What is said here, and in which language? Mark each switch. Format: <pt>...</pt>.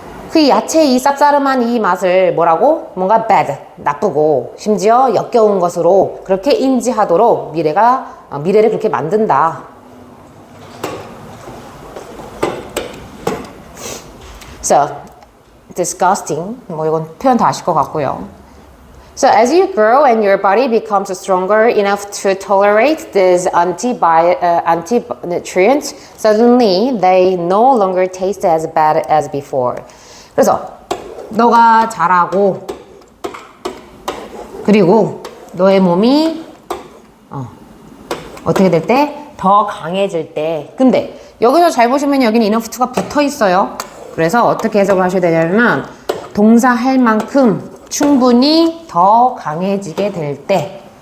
<ko>그 야채의 이 쌉싸름한 이 맛을 뭐라고? 뭔가 bad, 나쁘고 심지어 역겨운 것으로 그렇게 인지하도록 미래를 그렇게 만든다.</ko> <en>So, disgusting.</en> <ko>뭐 이건 표현 다 아실 것 같고요.</ko> <en>So as you grow and your body becomes stronger enough to tolerate these anti-nutrients, suddenly they no longer taste as bad as before.</en> <ko>그래서 너가 자라고 그리고 너의 몸이 어떻게 될 때? 더 강해질 때. 근데 여기서 잘 보시면 여기는 enough to가 붙어 있어요. 그래서 어떻게 해석을 하셔야 되냐면 동사 할 만큼 충분히 더 강해지게 될 때.</ko>